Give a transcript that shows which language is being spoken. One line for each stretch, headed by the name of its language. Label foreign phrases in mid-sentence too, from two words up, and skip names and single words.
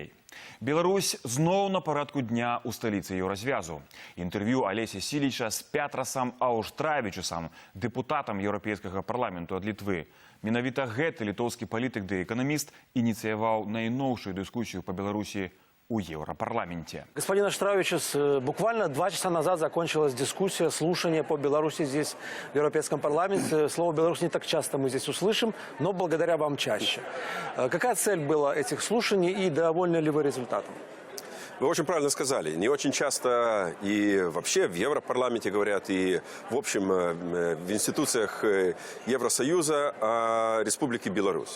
Belarusian: Беларусь зноў на парадку дня ў сталіцы Еўразвязу. Інтэрв'ю Алеся Сіліча з Пятрасам Ауштрайвічусам, дэпутатам Еўрапейскага парламенту ад Літвы. Менавіта гэты літоўскі палітык ды эканаміст ініцыяваў найноўшую дыскусію па Беларусі у Европарламенте.
Russian: Господин Аштравичус, буквально 2 часа назад закончилась дискуссия, слушание по Беларуси здесь, в Европейском парламенте. Слово «Беларусь» не так часто мы здесь услышим, но благодаря вам чаще. Какая цель была этих слушаний и довольны ли вы результатом? Вы очень правильно сказали. Не очень часто и вообще в Европарламенте говорят, и в общем в институциях Евросоюза о Республике Беларусь.